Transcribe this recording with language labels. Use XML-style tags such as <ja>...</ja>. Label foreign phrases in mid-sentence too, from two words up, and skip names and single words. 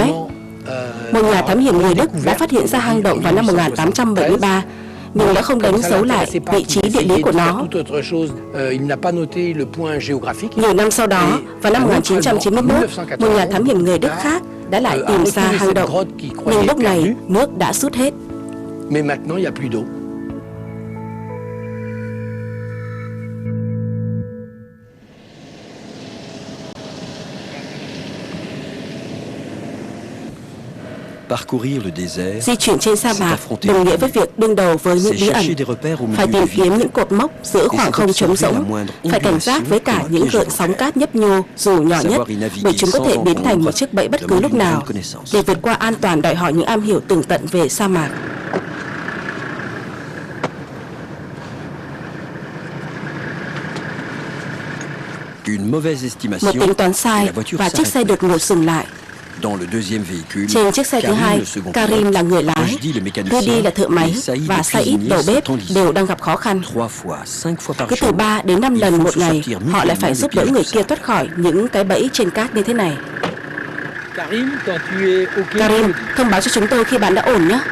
<vi>Một nhà thám hiểm người Đức đã phát hiện ra hang động vào năm 1873, nhưng đã không đánh dấu lại vị trí địa lý của nó. Nhiều năm sau đó, vào năm 1991, một nhà thám hiểm người Đức khác đã lại tìm ra hang động, nhưng lúc này nước đã sút hết.</vi> <fr>Parcourir le désert,</fr> <vi>Di chuyển trên sa</vi> <fr>c'est</fr> <vi>mạc</vi> <fr>affronter</fr> <vi>đồng nghĩa với việc đương đầu với những</vi> <fr>c'est</fr> <vi>bí ẩn.</vi> <fr>chercher des repères au</fr> <vi>Phải</vi> <fr>milieu</fr> <vi>tìm</vi> <fr>du</fr> <vi>kiếm</vi> <fr>vide.</fr> <vi>những cột mốc giữa khoảng không trống rỗng. Phải cảnh giác với cả những gợn sóng cát nhấp nhô dù nhỏ nhất, bởi chúng có thể biến thành một chiếc bẫy bất cứ lúc nào. Để vượt qua an toàn đòi hỏi những am hiểu tường tận về sa mạc.</vi> <fr>Une mauvaise</fr> <vi>Một</vi> <fr>estimation</fr> <vi>tính toán</vi> <fr>et</fr> <vi>sai</vi> <fr>la voiture</fr> <vi>và chiếc xe</vi> <fr>s'arrête.</fr> <vi>đột ngột dừng lại.</vi> <fr>Dans le deuxième véhicule,</fr> <vi>Trên chiếc xe thứ</vi> <fr>Karim,</fr> <vi>hai,</vi> <fr>le second</fr> <vi>Karim</vi> <fr>pilote,</fr> <vi>là người lái,</vi> <fr>Rojdi, le mécanicien,</fr> <vi>Rudy là thợ máy</vi> <fr>et Saïd,</fr> <vi>và</vi> <fr>le</fr> <vi>Saïd</vi> <fr>cuisinier</fr> <vi>đầu</vi> <fr>sont</fr> <vi>bếp</vi> <fr>en lice.</fr> <vi>đều đang gặp khó khăn.</vi> <fr>3 fois, 5 fois par</fr> <vi>Cứ từ</vi> <fr>jour,</fr> <vi>3 đến 5</vi> <fr>il</fr> <vi>lần</vi> <fr>faut</fr> <vi>một</vi> <fr>se</fr> <vi>ngày,</vi> <fr>sortir</fr> <vi>họ lại phải</vi> <fr>mutuellement</fr> <vi>giúp</vi> <fr>le</fr> <vi>đỡ</vi> <fr>pied</fr> <vi>người</vi> <fr>de</fr> <vi>kia</vi> <fr>ça.</fr> <vi>thoát khỏi những cái bẫy trên cát như thế này. Karim, thông báo cho chúng tôi khi bạn đã ổn nhé.</vi>